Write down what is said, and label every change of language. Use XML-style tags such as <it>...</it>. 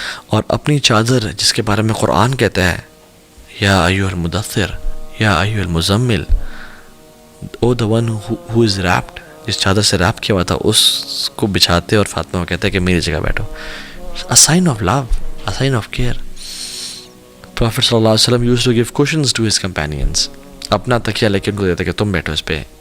<ur>اور اپنی چادر جس کے بارے میں قرآن کہتا ہے یا ایھا المدثر یا ایھا المزمل،</ur> <en>O the one who is wrapped,</en> <ur>جس چادر سے ریپ کیا ہوا تھا اس کو بچھاتے اور فاطمہ کو کہتے کہ میری جگہ بیٹھو.</ur> <en>a sign of love, a sign of care. Prophet</en> <ar>صلی اللہ علیہ وسلم</ar> <en>used to give cushions to his companions.</en> <ur>اپنا تکیہ لے کے ان کو دیتا کہ تم بیٹھو اس پہ.</ur>